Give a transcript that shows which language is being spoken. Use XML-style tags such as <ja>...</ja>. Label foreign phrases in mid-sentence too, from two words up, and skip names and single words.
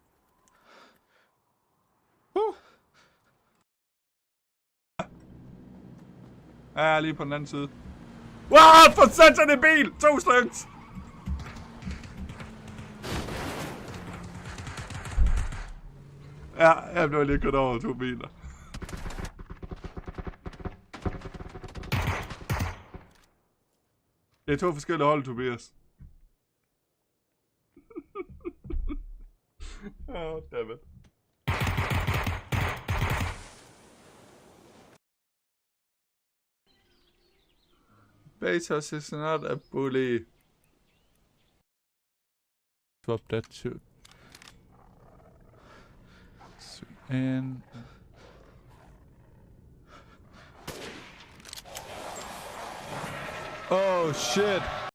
<da>Woo! Ja, lige på den anden side. Wow, for satan en bil! 2 stykker! Ja, jeg blev lige kørt over 2 biler. Det er 2 forskellige hold, Tobias.</da> <en>Oh, damn it. Bezos is not a bully. Swap that too. And oh shit!</en>